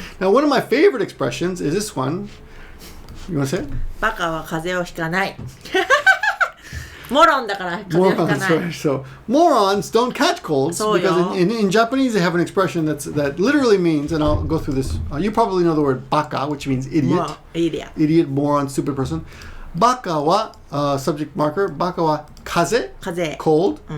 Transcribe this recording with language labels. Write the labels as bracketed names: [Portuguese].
[English] Now, one of my favorite expressions is this one. You want to say it? [Japanese] バカは風邪をひかない。モロンだから風邪をひか [English] Morons, [Japanese] ない。 [English] right? So morons don't catch colds So, because in Japanese they have an expression that literally means, and I'll go through this. You probably know the word baka, which means idiot. [Japanese] もういいや。 [English] Idiot, moron, stupid person. Baka wa subject marker. Baka wa kaze, [Japanese] 風邪。 [English] cold.